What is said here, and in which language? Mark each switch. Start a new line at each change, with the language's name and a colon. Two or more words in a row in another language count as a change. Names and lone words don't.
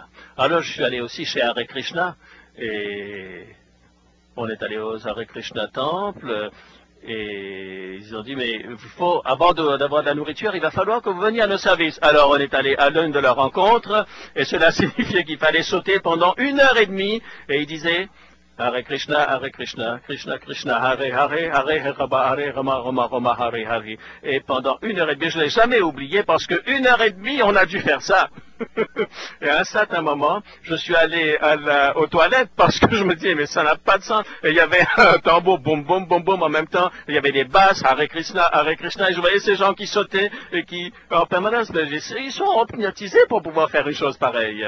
French: Alors je suis allé aussi chez Hare Krishna, et on est allé aux Hare Krishna temples. Et ils ont dit, mais il faut, avant d'avoir de la nourriture, il va falloir que vous veniez à nos services. Alors on est allé à l'une de leurs rencontres, et cela signifiait qu'il fallait sauter pendant 1h30, et ils disaient,
Sanskrit: Hare Krishna, Krishna Krishna, Hare Hare, Hare Rama, Hare Rama, Rama Rama, Hare Hare.
French: Et pendant 1h30, je ne l'ai jamais oublié, parce que 1h30, on a dû faire ça. Et à un certain moment, je suis allé aux toilettes parce que je me disais, mais ça n'a pas de sens. Et il y avait un tambour, boum, boum, boum, boum, en même temps. Il y avait des basses,
Sanskrit: Hare Krishna,
French: et je voyais ces gens qui sautaient et qui, en permanence, ils sont hypnotisés pour pouvoir faire une chose pareille.